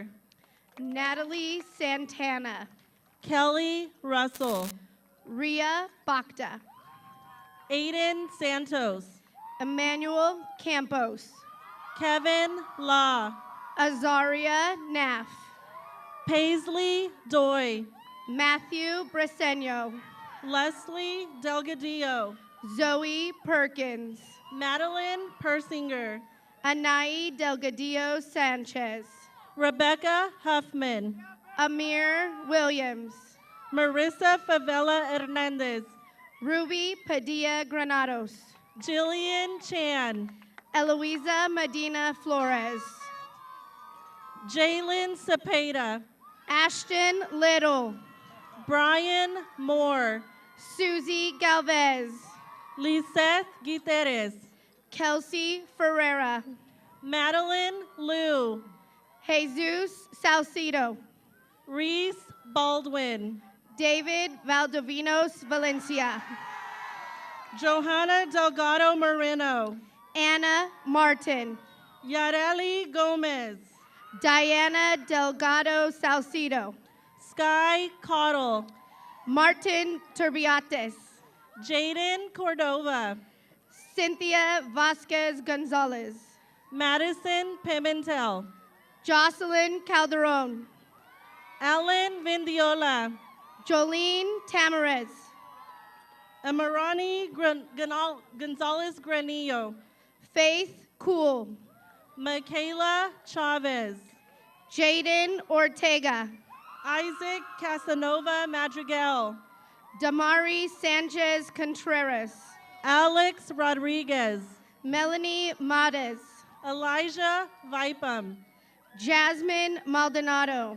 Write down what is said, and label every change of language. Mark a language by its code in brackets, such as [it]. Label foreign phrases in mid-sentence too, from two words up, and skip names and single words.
[en] Natalie Santana, Kelly Russell, Ria Bakta, Aiden Santos, Emmanuel Campos, Kevin Law, Azaria Naff, Paisley Doy, Matthew Briseno, Leslie Delgadillo, Zoe Perkins, Madeline Persinger, Anai Delgadillo Sanchez, Rebecca Huffman, Amir Williams, Marissa Favela Hernandez, Ruby Padilla Granados, Jillian Chan, Eloisa Medina Flores, Jalen Cepeda, Ashton Little, Brian Moore, Susie Galvez, Liseth Guiterres, Kelsey Ferreira, Madeline Liu, Jesus Salcido, Reese Baldwin, David Valdovinos Valencia, Johanna Delgado Moreno, Anna Martin, Yareli Gomez, Diana Delgado Salcido, Sky Cottle, Martin Turbiates, Jaden Cordova, Cynthia Vasquez Gonzalez. Madison Pimentel. Jocelyn Calderon. Alan Vindiola. Jolene Tamarez. Amarani Gonzalez Granillo. Faith Cool. Michaela Chavez. Jaden Ortega. Isaac Casanova Madrigal. Damari Sanchez Contreras. Alex Rodriguez. Melanie Mades. Elijah Vipum. Jasmine Maldonado.